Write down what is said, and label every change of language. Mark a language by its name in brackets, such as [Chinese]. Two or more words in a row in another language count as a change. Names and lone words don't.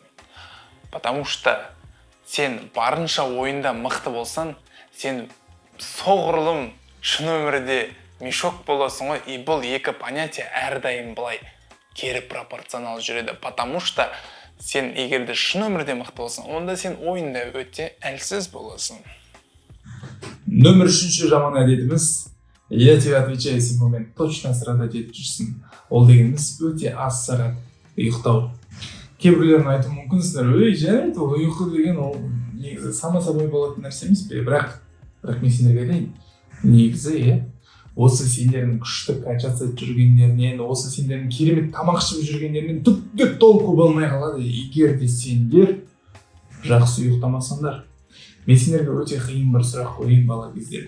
[Russian] Потому что [Kazakh] сен барынша ойында мықты болсан, сен соғұрлым шын өмірде мешок боласың ғой. И бұл екі понятие әрдайым былай кері пропорционал жүреді. [Russian] Потому что [Kazakh] сен егерде шын өмірде мықты болсаң, онда сен ойында өте әлсіз боласың. Нөмір 3 жаман әдетіміз, [Russian] я тебе отвечаю, если в момент точно [Kazakh] сырада жетіп жүрсің. Ол дегеніміз өте аз сағат ұйықтау. Кейбіреулердің айтуы мүмкінсіздер, жарайды, ұйқы деген ол негізі [Russian] сама собой [Kazakh] болатын нәрсе емес пе? Бірақ мен сендерге айтайын. Негізі, осы сендердің күшті качаться жүргендерінен, осы сендердің керемет тамақ ішіп жүргендерінен түкте толку болмай қалады, егер де сендер жақсы ұйықтамасаңдар. Мен сендерге өте қиын бір сұрақ қояйын бала кезде.